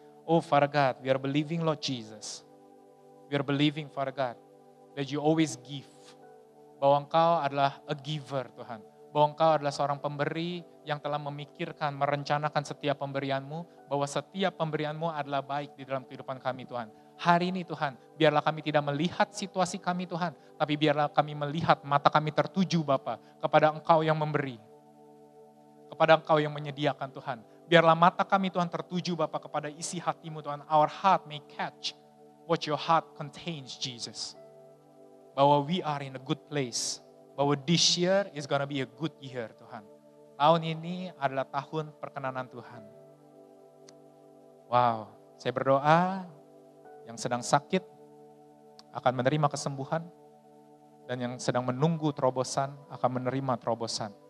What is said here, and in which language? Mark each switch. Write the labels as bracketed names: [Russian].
[English] Oh Father God, we are believing Lord Jesus. We are believing Father God that you always give. [Indonesian] Bahwa Engkau adalah [English] a giver [Indonesian] Tuhan. Bahwa Engkau adalah seorang pemberi yang telah memikirkan, merencanakan setiap pemberianmu. Bahwa setiap pemberianmu adalah baik di dalam kehidupan kami Tuhan. Hari ini Tuhan, biarlah kami tidak melihat situasi kami Tuhan. Tapi biarlah kami melihat mata kami tertuju Bapa kepada Engkau yang memberi. Kepada Engkau yang menyediakan Tuhan. Biarlah mata kami Tuhan tertuju Bapa kepada isi hatimu Tuhan. [English] Our heart may catch what your heart contains Jesus. [Indonesian] Bahwa [English] we are in a good place. [Indonesian] Bahwa [English] this year is gonna be a good year [Indonesian] Tuhan. Tahun ini adalah tahun perkenanan Tuhan. Wow, saya berdoa yang sedang sakit akan menerima kesembuhan. Dan yang sedang menunggu terobosan akan menerima terobosan.